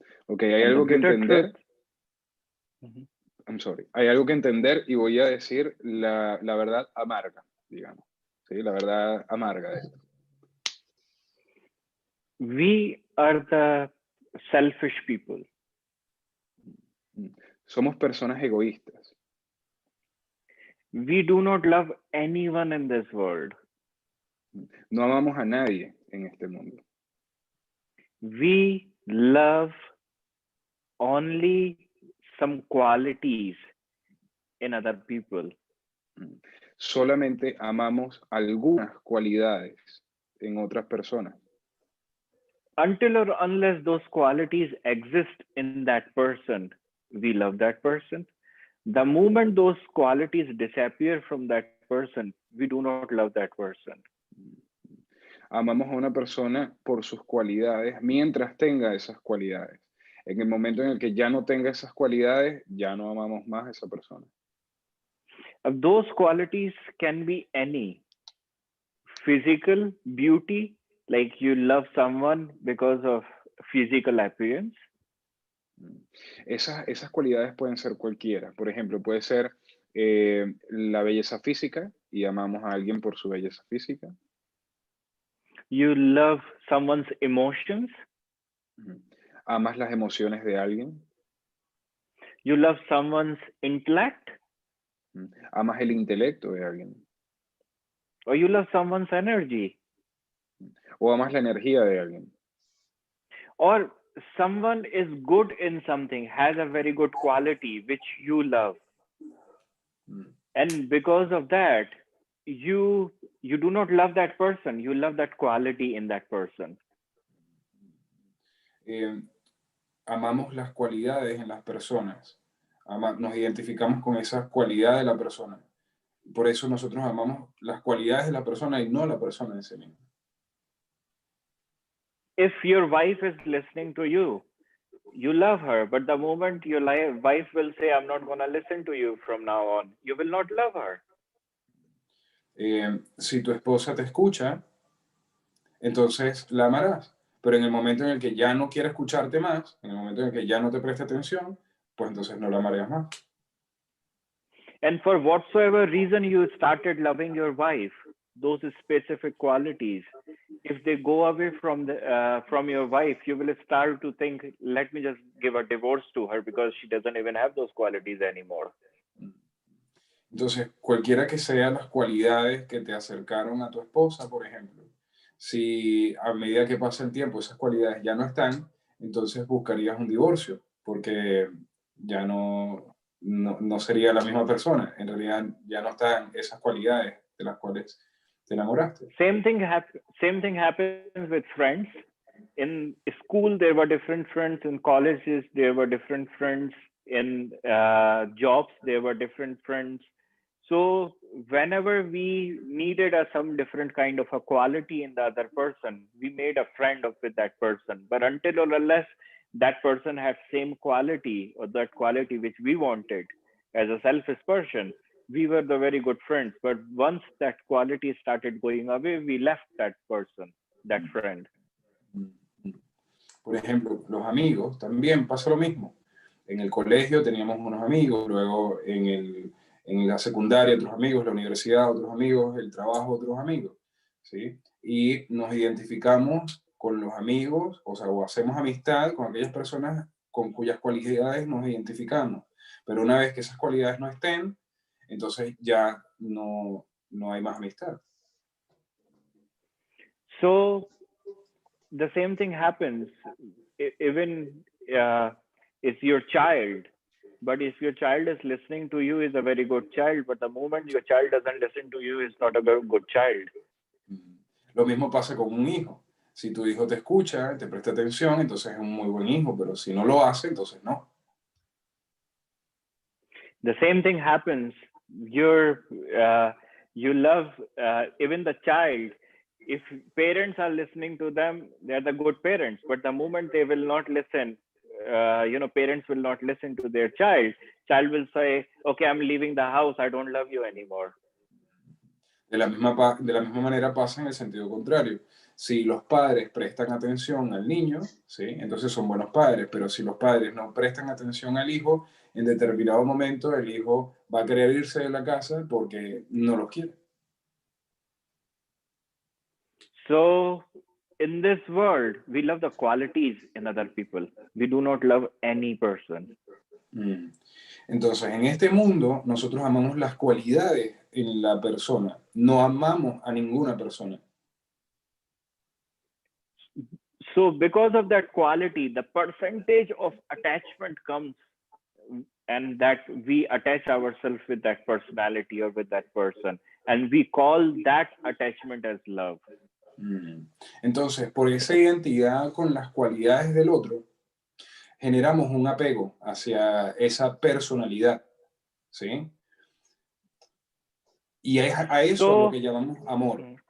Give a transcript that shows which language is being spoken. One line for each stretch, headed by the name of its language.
Spanish: Okay, hay algo que entender.
English: I'm sorry.
Spanish: Hay algo que entender y voy a decir la verdad amarga, digamos. Sí, la verdad amarga de esto.
English: We are the selfish people.
Spanish: Somos personas egoístas.
English: We do not love anyone in this world.
Spanish: No amamos a nadie en este mundo.
English: We love only some qualities in other people.
Spanish: Solamente amamos algunas cualidades en otras personas.
English: Until or unless those qualities exist in that person, we love that person. The moment those qualities disappear from that person, we do not love that person.
Spanish: Amamos a una persona por sus cualidades mientras tenga esas cualidades. En el momento en el que ya no tenga esas cualidades, ya no amamos más a esa persona.
English: Those qualities can be any. Physical beauty, like you love someone because of physical appearance.
Spanish: Esas cualidades pueden ser cualquiera. Por ejemplo, puede ser la belleza física y amamos a alguien por su belleza física.
English: You love someone's emotions.
Spanish: Amas las emociones de alguien.
English: You love someone's intellect.
Spanish: Amas el intelecto de alguien.
English: Or you love someone's energy.
Spanish: O amas la energía de alguien.
English: Or someone is good in something, has a very good quality which you love. And because of that, you do not love that person, you love that quality in that person.
Spanish: Amamos las cualidades en las personas. Nos identificamos con esas cualidades de la persona. Por eso nosotros amamos las cualidades de la persona y no la persona en sí misma.
English: If your wife is listening to you, you love her, but the moment your wife will say, I'm not going to listen to you from now on, you will not love her.
Spanish: Si tu esposa te escucha, entonces la amarás. Pero en el momento en el que ya no quiere escucharte más, en el momento en el que ya no te preste atención, pues entonces no la amarías más.
English: And for whatsoever reason you started loving your wife, those specific qualities, if they go away from your wife, you will start to think, let me just give a divorce to her because she doesn't even have those qualities anymore.
Spanish: Entonces, cualquiera que sean las cualidades que te acercaron a tu esposa, por ejemplo, si a medida que pasa el tiempo esas cualidades ya no están, entonces buscarías un divorcio, porque ya no sería la misma persona. En realidad ya no están esas cualidades de las cuales te enamoraste.
English: Same thing happens with friends. In school, there were different friends. In colleges, there were different friends. In jobs, there were different friends. So whenever we needed some different kind of a quality in the other person, we made a friend with that person. But until or unless that person had same quality or that quality which we wanted as a selfish person, we were the very good friends. But once that quality started going away, we left that person, that friend.
Spanish: Por ejemplo, los amigos, también pasa lo mismo. En el colegio teníamos unos amigos, luego en la secundaria otros amigos, la universidad otros amigos, el trabajo otros amigos, ¿sí? Y nos identificamos con los amigos, o hacemos amistad con aquellas personas con cuyas cualidades nos identificamos. Pero una vez que esas cualidades no estén, entonces ya no hay más amistad.
English: So the same thing happens even if your child, but if your child is listening to you, is a very good child, but the moment your child doesn't listen to you, is not a very good child.
Spanish: Lo mismo pasa con un hijo. Si tu hijo te escucha, te presta atención, entonces es un muy buen hijo, pero si no lo hace, entonces no.
English: The same thing happens. You love even the child. If parents are listening to them, they're the good parents. But the moment they will not listen, parents will not listen to their child. Child will say, okay, I'm leaving the house. I don't love you anymore.
Spanish: De la misma manera pasa en el sentido contrario. Si los padres prestan atención al niño, ¿sí? Entonces son buenos padres, pero si los padres no prestan atención al hijo, en determinado momento el hijo va a querer irse de la casa porque no los quiere.
English: So, in this world, we love the qualities in other people. We do not love any person.
Spanish: Entonces, en este mundo, nosotros amamos las cualidades en la persona. No amamos a ninguna persona.
English: So because of that quality, the percentage of attachment comes, and that we attach ourselves with that personality or with that person, and we call that attachment as love.
Spanish: Entonces, por esa identidad con las cualidades del otro, generamos un apego hacia esa personalidad, ¿sí? Y es a eso lo que llamamos amor.